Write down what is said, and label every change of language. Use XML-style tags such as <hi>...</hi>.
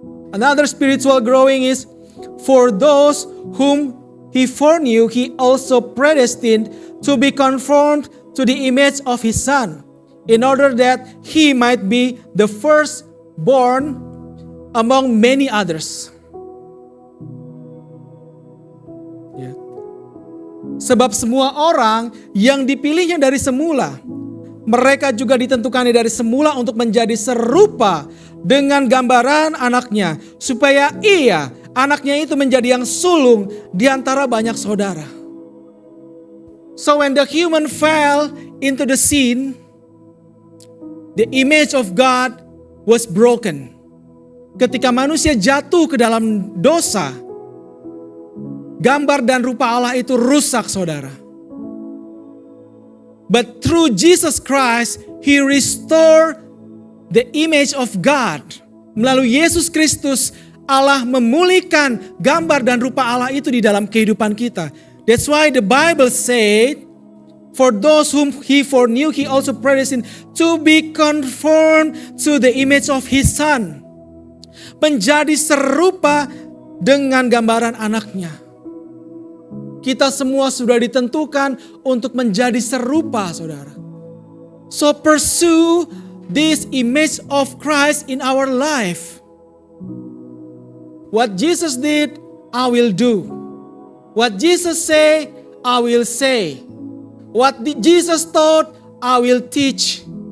<en>Another spiritual growing is for those whom He foreknew, He also predestined to be conformed to the image of His Son, in order that He might be the firstborn among many others.</en> <id>Sebab semua orang yang dipilihnya dari semula, mereka juga ditentukannya dari semula untuk menjadi serupa dengan gambaran anaknya, supaya ia, anaknya itu menjadi yang sulung di antara banyak saudara.</id> <en>So when the human fell into the sin, the image of God was broken.</en> <id>Ketika manusia jatuh ke dalam dosa, gambar dan rupa Allah itu rusak, saudara.</id> <en>But through Jesus Christ, He restored the image of God.</en> <id>Melalui Yesus Kristus, Allah memulihkan gambar dan rupa Allah itu di dalam kehidupan kita.</id> <en>That's why the Bible said, for those whom He foreknew, He also predestined to be conformed to the image of His Son.</en> <id>Menjadi serupa dengan gambaran anaknya. Kita semua sudah ditentukan untuk menjadi serupa, saudara.</id> <en>So pursue this image of Christ in our life. What Jesus did, I will do. What Jesus say, I will say. What Jesus taught, I will teach.</en>